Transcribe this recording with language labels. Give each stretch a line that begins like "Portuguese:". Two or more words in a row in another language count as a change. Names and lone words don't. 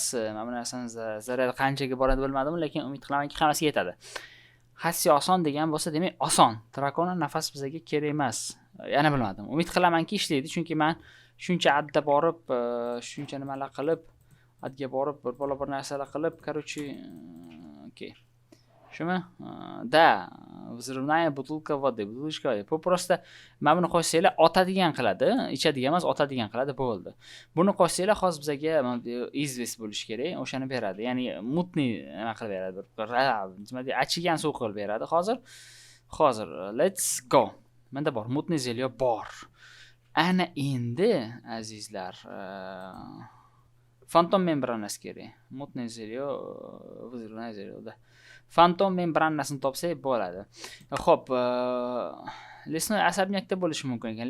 Uzbek: Mana bu narsani zarar qanchaga boradi bilmadim, lekin umid qilamanki hammasiga yetadi. Xassi oson degan bo'lsa, demak oson. Drakonning nafasi bizga kerak emas. Yana bilmadim. Umid qilamanki ishlaydi, chunki men shuncha adda borib, shuncha nimalar qilib, adga borib, bir narsalar qilib,
Russian: короче, окей. Shumi? Взрывная бутылка воды. Бутылка вода.
Uzbek: Bu просто mana buni qo'shsanglar otadigan qiladi. Ichadigan emas, otadigan qiladi, bo'ldi. Buni qo'shsanglar hozir bizga izvest bo'lish kerak, o'shani beradi. Ya'ni mutniy nima qilib beradi. Nima deydi? Achigan suv qilib beradi hozir.
English: Let's go.
Uzbek: Menda bor,
Russian: мутный зельё
Uzbek: bor. Ana endi azizlar, fantom membranasi kerak.
Russian: Мутный зельё, взрывная зельёда.
Uzbek: Fantom membranasini topsak bo'ladi. Xo'p,
Russian: лесной особнякда
Uzbek: bo'lishi mumkin ekan.